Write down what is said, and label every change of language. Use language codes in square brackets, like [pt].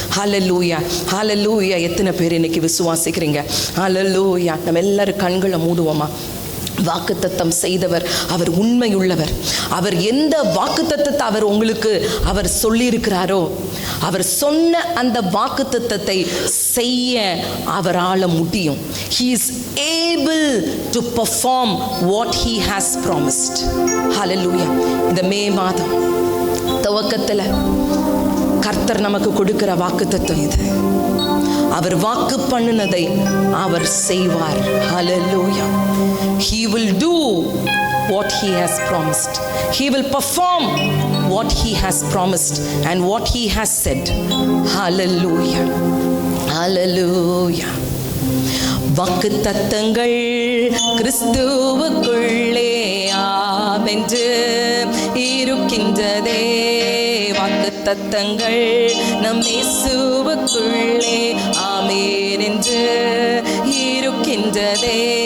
[ta] ஹல்லேலூயா, ஹல்லேலூயா. எத்தனை பேர் இன்னைக்கு விசுவாசிக்கிறீங்க? ஹல்லேலூயா. நம்ம எல்லாரும் கண்களை மூடுவோமா? வாக்குத்தத்தம் செய்தவர் அவர் உண்மையுள்ளவர். அவர் எந்த வாக்குத்தத்தத்தை அவர் உங்களுக்கு அவர் சொல்லியிருக்கிறாரோ, அவர் சொன்ன அந்த வாக்குத்தத்தத்தை செய்ய அவரால் முடியும். [en] He is able to perform what he has promised. Hallelujah. [ta] இந்த மே மாதம் துவக்கத்தில் கர்த்தர் நமக்கு கொடுக்கிற வாக்குத்தத்தம் இது. அவர் வாக்கு பண்ணினதை அவர் செய்வார். Hallelujah. [en] He will do what he has promised. He will perform what he has promised and what he has said. Hallelujah. Hallelujah. [ta] வாக்குத்தத்தங்கள் கிறிஸ்துவுக்குள்ளே ஆமென்று இருக்கின்றதே. வாக்குத்தத்தங்கள் நம் இயேசுவுக்குள்ளே ஆமென் என்று இருக்கின்றதே.